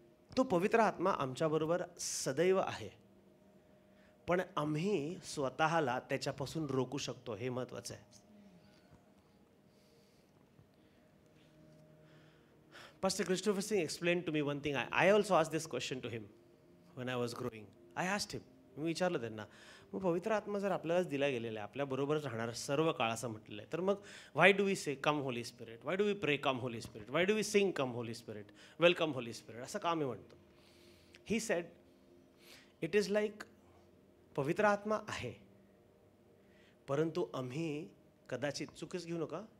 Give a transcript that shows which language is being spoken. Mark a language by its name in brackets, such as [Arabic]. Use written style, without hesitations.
[Marathi] तो पवित्र आत्मा आमच्याबरोबर सदैव आहे, पण आम्ही स्वतःला त्याच्यापासून रोखू शकतो, हे महत्वाचं आहे. [English] Pastor Christopher Singh explained to me one thing. I also asked this question to him when I was growing. I asked him, [Marathi] मी विचारलं त्यांना, मग पवित्र आत्मा जर आपल्यालाच दिला गेलेला आहे, आपल्याबरोबरच राहणार सर्व काळ असं म्हटलेलं आहे, तर मग [English] why do we say come Holy Spirit, why do we pray come Holy Spirit, why do we sing come Holy Spirit, welcome Holy Spirit, [Marathi] असं का मी म्हणतो? [English] he said it is like [Marathi] पवित्र आत्मा आहे, परंतु आम्ही कदाचित चुकीच घेऊ नका.